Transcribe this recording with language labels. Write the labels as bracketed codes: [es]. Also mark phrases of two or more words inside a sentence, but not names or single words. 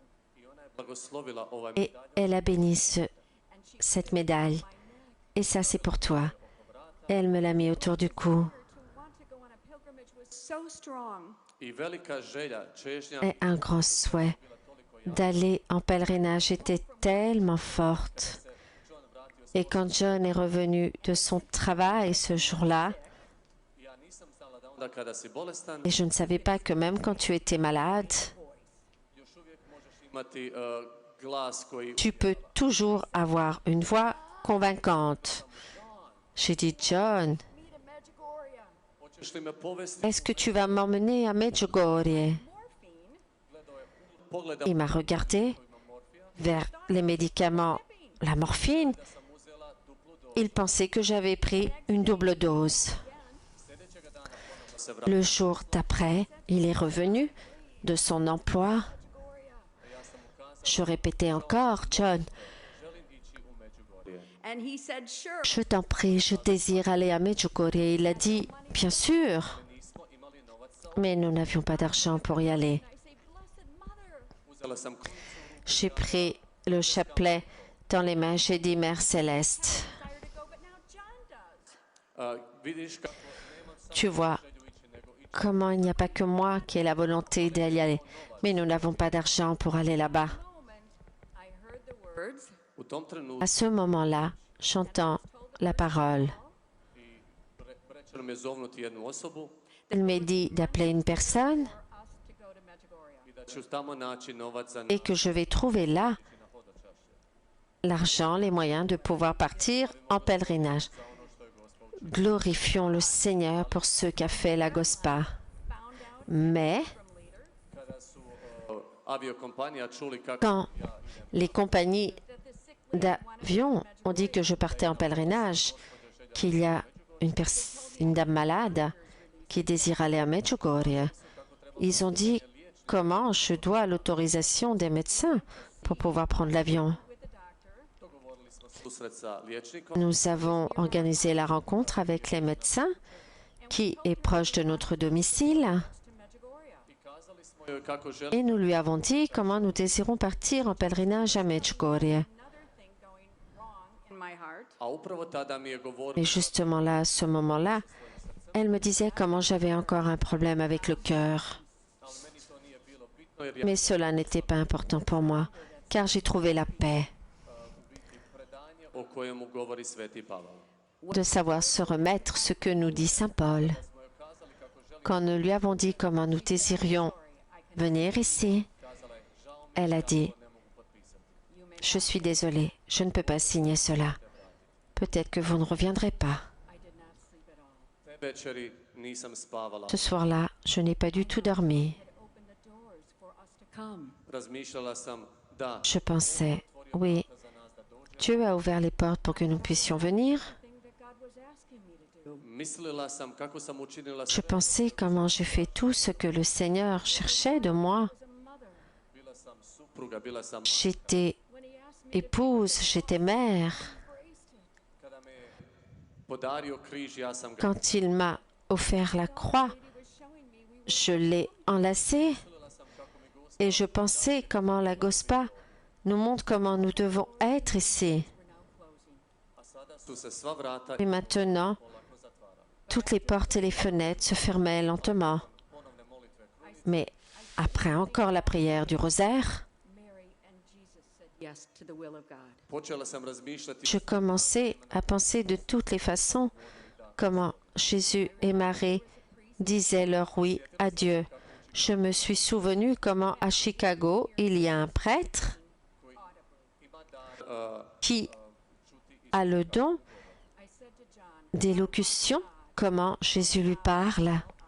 [hr] i ona je blagoslovila ovaj [fr] et elle a béni cette médaille. Et ça, c'est pour toi. Et elle me l'a mis autour du cou. [en] To want to go on a pilgrimage was so strong. [hr] i velika želja, čežnja [fr] Et un grand souhait d'aller en pèlerinage était tellement forte. Et quand John est revenu de son travail ce jour-là, [hr] ja nisam znala da onda kada si bolestan, [fr] et je ne savais pas que même quand tu étais malade, [hr] još uvijek možeš imati glas koji [fr] tu peux toujours avoir une voix convaincante. J'ai dit, John, [en] Me to Medjugorje. [hr] hoćeš li me povesti, [fr] est-ce que tu vas m'emmener à Medjugorje? [en] Morphine. [hr] pogleda [fr] Il m'a regardé vers les médicaments, la morphine. [hr] sam uzela duplu dozu. [fr] Il pensait que j'avais pris une double dose. [hr] Sljedećega dana ponovno se vratila. [fr] Le jour d'après, il est revenu de son emploi. Je répétais encore, John, [hr] Želim ići u Međugorje. [en] And he said, sure. [fr] je t'en prie, je désire aller à Medjugorje. Il a dit, bien sûr, [hr] Nismo imali novac za [fr] mais nous n'avions pas d'argent pour y aller. [en] I say, Blessed Mother, [hr] uzela sam ključ [fr] J'ai pris le chapelet dans les mains, j'ai dit, Mère Céleste, [en] desire to go, but now John does. [hr] vidiš kako nemam samo [fr] tu vois [hr] želju ići, nego ići. [fr] comment il n'y a pas que moi qui ai la volonté d'y aller. Mais nous n'avons pas d'argent pour aller là-bas. [en] Moment, I heard the words, [hr] U tom trenutku [fr] À ce moment-là, j'entends la parole. [hr] rečeno mi je zovnuti jednu osobu [fr] Elle m'a dit d'appeler une personne [en] for us to go to Medjugorje. [hr] i da ću tamo naći novac za [fr] et que je vais trouver là l'argent, les moyens de pouvoir partir en pèlerinage. Glorifions le Seigneur pour ce qu'a fait la GOSPA. [en] Found out [fr] Mais [en] from leader [hr] kada su aviokompanija čuli kako [fr] quand les compagnies [en] that the sick lady [fr] d'avion ont dit que je partais en pèlerinage, qu'il y a une dame malade qui désire aller à Medjugorje, ils ont dit comment je dois l'autorisation des médecins pour pouvoir prendre l'avion. [en] with the doctor, [hr] dogovorili smo susret sa liječnikom [fr] Nous avons organisé la rencontre avec les médecins qui est proche de notre domicile [en] to Medjugorje. [hr] i kazali smo joj kako želimo [fr] et nous lui avons dit comment nous désirons partir en pèlerinage à Medjugorje. [en] Another thing going wrong in my heart. [hr] a upravo tada mi je govorila [fr] Et justement là, à ce moment-là, elle me disait comment j'avais encore un problème avec le cœur. [hr] ali meni to nije bilo bitno [fr] Mais cela n'était pas important pour moi, car j'ai trouvé la paix [hr] o kojemu govori Sveti Pavel. [fr] de savoir se remettre ce que nous dit Saint Paul. Quand nous lui avons dit comment nous désirions venir ici, elle a dit, « Je suis désolée, je ne peux pas signer cela. Peut-être que vous ne reviendrez pas. [hr] Te večeri nisam spavala. [fr] Ce soir-là, je n'ai pas du tout dormi. [en] Come. [hr] Razmišljala sam da [fr] Je pensais, oui, Dieu a ouvert les portes pour que nous puissions venir. [hr] mislila sam kako sam učinila [fr] Je [hr] sve. [fr] pensais comment j'ai fait tout ce que le Seigneur cherchait de moi. [hr] Bila sam supruga, bila sam... [fr] J'étais épouse, j'étais mère. [hr] Kada me je podario križ, ja sam ga... [fr] Quand il m'a offert la croix, je l'ai enlacée et je pensais comment la Gospa nous montre comment nous devons être ici. [hr] A sada su se sva vrata [fr] Et maintenant, [hr] polako zatvarala. [fr] toutes les portes et les fenêtres se fermaient lentement. [hr] Ponovne molitve kruž. [fr] Mais après encore la prière du rosaire, [en] Mary and Jesus said yes to the will of God. [hr] Počela sam razmišljati [fr] je commençais à penser de toutes les façons comment Jésus et Marie disaient leur oui à Dieu. Je me suis souvenu comment à Chicago, il y a un prêtre [hr] ima dar [fr] qui a le don d'élocution, comment Jésus lui parle.